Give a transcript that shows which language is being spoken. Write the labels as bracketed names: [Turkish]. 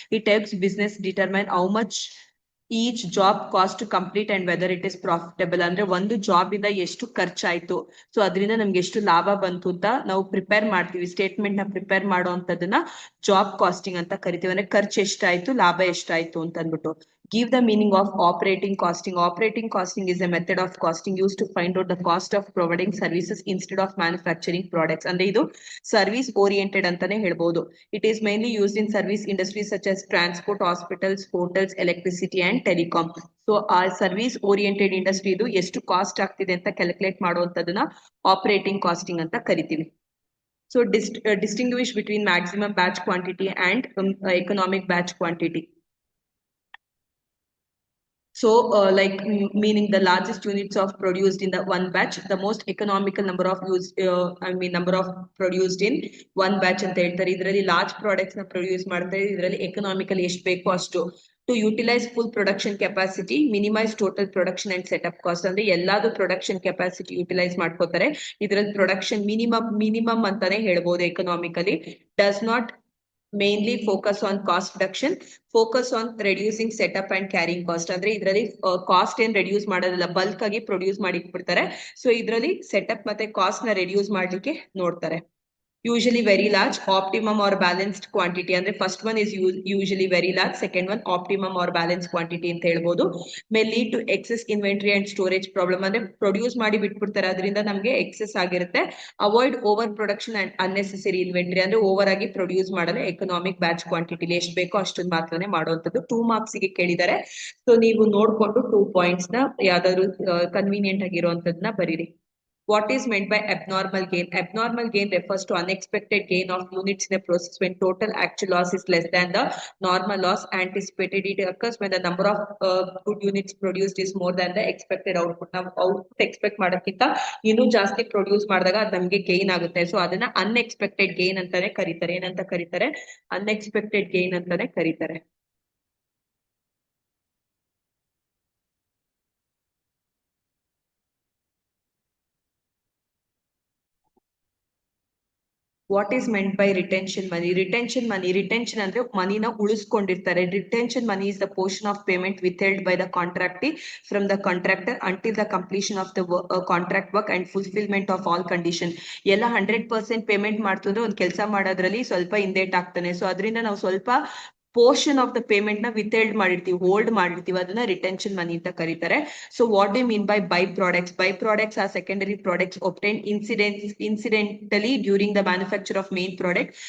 [English] It helps business determine how much each job cost to complete and whether it is profitable. [Kannada] ಅಂದ್ರೆ ಒಂದು job ಇಂದ ಎಷ್ಟು ಖರ್ಚಾಯ್ತು, so ಅದರಿಂದ ನಮ್ಗೆ ಎಷ್ಟು ಲಾಭ ಬಂತು ಅಂತ ನಾವು ಪ್ರಿಪೇರ್ ಮಾಡ್ತೀವಿ. ಸ್ಟೇಟ್ಮೆಂಟ್ ನ ಪ್ರಿಪೇರ್ ಮಾಡುವಂತದನ್ನ ಜಾಬ್ ಕಾಸ್ಟಿಂಗ್ ಅಂತ ಕರಿತೀವಿ. ಅಂದ್ರೆ ಖರ್ಚು ಎಷ್ಟಾಯ್ತು, ಲಾಭ ಎಷ್ಟಾಯ್ತು ಅಂತ ಅಂದ್ಬಿಟ್ಟು. [English] Give the meaning of operating costing. Operating costing is a method of costing used to find out the cost of providing services instead of manufacturing products. [Kannada] ಅಂದ್ರೆ ಇದು ಸರ್ವಿಸ್ ಓರಿಯೆಂಟೆಡ್ ಅಂತಾನೆ ಹೇಳ್ಬೋದು. [English] It is mainly used in service industries such as transport, hospitals, hotels, electricity and telecom. [Kannada] So ಆ service oriented industry ಇದು ಎಷ್ಟು cost ಆಗ್ತಿದೆ ಅಂತ calculate ಮಾಡುವಂತದನ್ನ operating casting ಅಂತ ಕರಿತೀವಿ. [English] So distinguish between maximum batch quantity and economic batch quantity. So meaning the largest units of produced in the one batch, the most economical number of number of produced in one batch [Kannada] ಅಂತ ಹೇಳ್ತಾರೆ. ಇದರಲ್ಲಿ large products ನ produce ಮಾಡ್ತಾರೆ. ಇದರಲ್ಲಿ economical ಎಷ್ಟು ಬೇಕೋ ಅಷ್ಟು. [English] To utilise full production capacity, minimise total production and setup cost. [Kannada] ಅಂದ್ರೆ ಎಲ್ಲಾದು ಪ್ರೊಡಕ್ಷನ್ ಕೆಪಾಸಿಟಿ ಯುಟಿಲೈಸ್ ಮಾಡ್ಕೋತಾರೆ. ಇದರಲ್ಲಿ ಪ್ರೊಡಕ್ಷನ್ ಮಿನಿಮಮ್ ಅಂತಾನೆ ಹೇಳ್ಬೋದು. [English] Economically does not mainly focus on cost reduction, focus on reducing setup and carrying cost. [Kannada] ಅಂದ್ರೆ ಇದರಲ್ಲಿ cost ಏನ್ reduce ಮಾಡೋದಿಲ್ಲ, ಬಲ್ಕ್ ಆಗಿ ಪ್ರೊಡ್ಯೂಸ್ ಮಾಡಿ ಬಿಡ್ತಾರೆ. ಸೊ ಇದರಲ್ಲಿ ಸೆಟಪ್ ಮತ್ತೆ ಕಾಸ್ಟ್ ನ ರೆಡ್ಯೂಸ್ ಮಾಡ್ಲಿಕ್ಕೆ ನೋಡ್ತಾರೆ. [English] Usually very large, optimum or balanced quantity. ಅಂದ್ರೆ first one is usually very large, second one optimum or balanced quantity [Kannada] ಅಂತ ಹೇಳ್ಬೋದು. [English] May lead to excess inventory and storage problem. [Kannada] ಅಂದ್ರೆ produce ಮಾಡಿ ಬಿಟ್ಬಿಡ್ತಾರೆ, ಅದರಿಂದ ನಮ್ಗೆ ಎಕ್ಸೆಸ್ ಆಗಿರುತ್ತೆ. [English] Avoid over production and unnecessary inventory. [Kannada] ಅಂದ್ರೆ ಓವರ್ ಆಗಿ ಪ್ರೊಡ್ಯೂಸ್ ಮಾಡಲು ಎಕನಾಮಿಕ್ ಬ್ಯಾಚ್ ಕ್ವಾಂಟಿಟಿ ಎಷ್ಟು ಬೇಕೋ ಅಷ್ಟೊಂದು ಮಾತ್ರನೇ ಮಾಡುವಂತದ್ದು. 2 ಮಾರ್ಕ್ಸ್ ಗೆ ಕೇಳಿದ್ದಾರೆ. ಸೊ ನೀವು ನೋಡ್ಕೊಂಡು 2 ಪಾಯಿಂಟ್ಸ್ ನ ಯಾವ್ದಾದ್ರು ಕನ್ವೀನಿಯಂಟ್ ಆಗಿರುವಂತದನ್ನ ಬರೀರಿ. [English] What is meant by abnormal gain? Abnormal gain refers to unexpected gain of units in a process when total actual loss is less than the normal loss anticipated. It occurs when the number of good units produced is more than the expected output. [Kannada] ನಾವು output expect ಮಾಡೋಕ್ಕಿಂತ ಇನ್ನೂ ಜಾಸ್ತಿ produce ಮಾಡಿದಾಗ ಅದು ನಮ್ಗೆ gain ಆಗುತ್ತೆ. So ಅದನ್ನ unexpected gain ಅಂತಾನೆ ಕರೀತಾರೆ. ಏನಂತ ಕರೀತಾರೆ? ಅನ್ಎಕ್ಸ್ಪೆಕ್ಟೆಡ್ ಗೇನ್ ಅಂತಾನೆ ಕರೀತಾರೆ. [English] What is meant by retention money? [Kannada] Retention ಅಂದ್ರೆ ಮನಿನ ಉಳಿಸ್ಕೊಂಡಿರ್ತಾರೆ. [English] Retention money is the portion of payment withheld by the contractee from the contractor until the completion of the contract work and fulfilment of all condition. [Kannada] ಎಲ್ಲ 100% payment ಮಾಡ್ತಿದ್ರೆ ಒಂದ್ ಕೆಲಸ ಮಾಡೋದ್ರಲ್ಲಿ ಸ್ವಲ್ಪ ಹಿಂದೇಟ್ ಆಗ್ತಾನೆ. So ಅದರಿಂದ ನಾವು ಸ್ವಲ್ಪ ಪೋರ್ಷನ್ ಆಫ್ ದ ಪೇಮೆಂಟ್ ನ ವಿಥೆಲ್ಡ್ ಮಾಡಿರ್ತೀವಿ, ಹೋಲ್ಡ್ ಮಾಡಿರ್ತೀವಿ. ಅದನ್ನ ರಿಟೆನ್ಷನ್ ಮನಿ ಅಂತ ಕರೀತಾರೆ. [English] So what do mean by products? By products are secondary products obtained incidentally during the manufacture of main product.